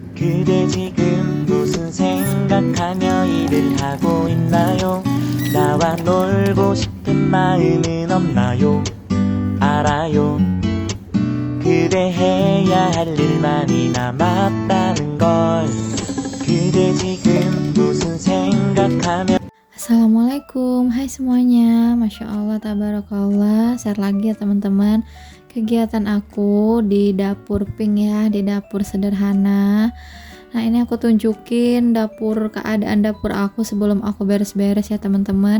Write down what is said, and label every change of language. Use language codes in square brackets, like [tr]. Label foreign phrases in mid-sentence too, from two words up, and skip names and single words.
[ko] 그대 지금 무슨 생각하며 일을 하고 있나요? 나와 놀고 싶은 마음은 없나요? 알아요. 그대 해야 할 일 많이 남았다는 걸. 그대 지금 무슨 생각하며. [id] Assalamualaikum, hai semuanya. [ar] ما شاء الله، تبارك الله. [id] Share lagi ya teman-teman. Kegiatan aku di dapur pink ya, di dapur sederhana. Nah ini aku tunjukin keadaan dapur aku sebelum aku beres-beres ya teman-teman.